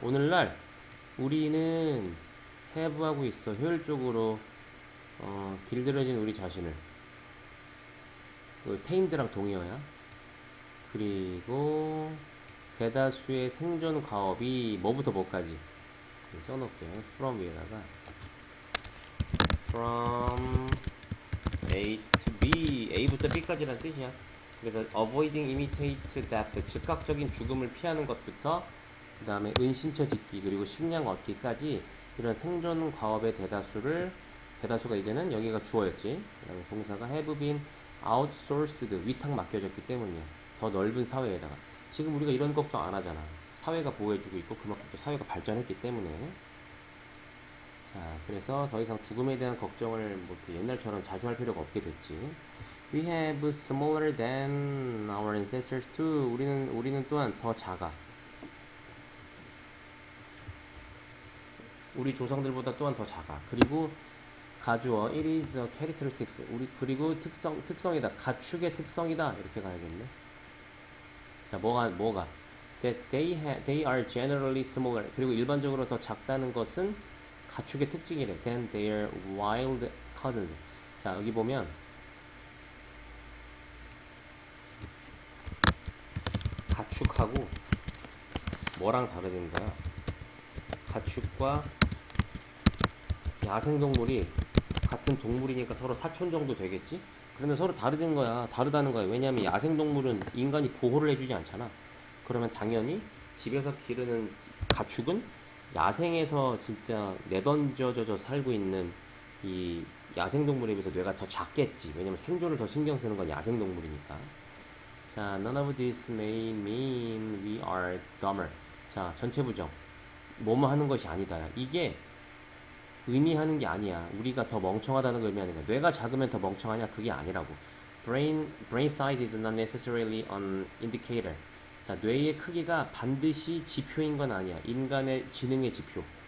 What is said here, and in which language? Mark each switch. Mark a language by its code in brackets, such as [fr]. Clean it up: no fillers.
[ko] 오늘날 우리는 해부하고 있어. 효율적으로 길들여진 우리 자신을. 그 테임드랑 동의어야. 그리고 대다수의 생존 과업이 뭐부터 뭐까지 써놓을게. from 위에다가 [en] from A to B, [ko] A부터 B까지란 뜻이야. 그래서 [en] avoiding immediate death, [ko] 즉각적인 죽음을 피하는 것부터 그 다음에 은신처 짓기 그리고 식량 얻기까지 이런 생존 과업의 대다수가 이제는 여기가 주어였지. 그 다음에 동사가 [en] have been outsourced, [ko] 위탁 맡겨졌기 때문이야. 더 넓은 사회에다가. 지금 우리가 이런 걱정 안 하잖아. 사회가 보호해주고 있고 그만큼 또 사회가 발전했기 때문에. 자, 그래서 더 이상 죽음에 대한 걱정을 뭐 옛날처럼 자주 할 필요가 없게 됐지. [en] We have smaller than our ancestors too. [ko] 우리는 또한 더 작아. 우리 조상들보다 또한 더 작아. 그리고 가주어 [en] it is a characteristics. [ko] 그리고 특성이다. 가축의 특성이다. 이렇게 가야겠네. 자, 뭐가? [en] That they are generally smaller. [ko] 그리고 일반적으로 더 작다는 것은 가축의 특징이래. [en] Than their wild cousins. [ko] 자, 여기 보면 가축하고 뭐랑 다르는 거야? 가축과 야생동물이 같은 동물이니까 서로 사촌 정도 되겠지? 그런데 서로 다르다는 거야. 왜냐하면 야생동물은 인간이 보호를 해주지 않잖아. 그러면 당연히 집에서 기르는 가축은 야생에서 진짜 내던져져 살고 있는 이 야생동물에 비해서 뇌가 더 작겠지. 왜냐면 생존을 더 신경 쓰는 건 야생동물이니까. [en] 자, none of this may mean we are dumber. [ko] 자, 전체 부정. 뭐뭐 하는 것이 아니다. 이게 의미하는 게 아니야. 우리가 더 멍청하다는 걸 의미하는 거야. 뇌가 작으면 더 멍청하냐? 그게 아니라고. [en] Brain size is not necessarily an indicator. [ko] 자, 뇌의 크기가 반드시 지표인 건 아니야. 인간의 지능의 지표.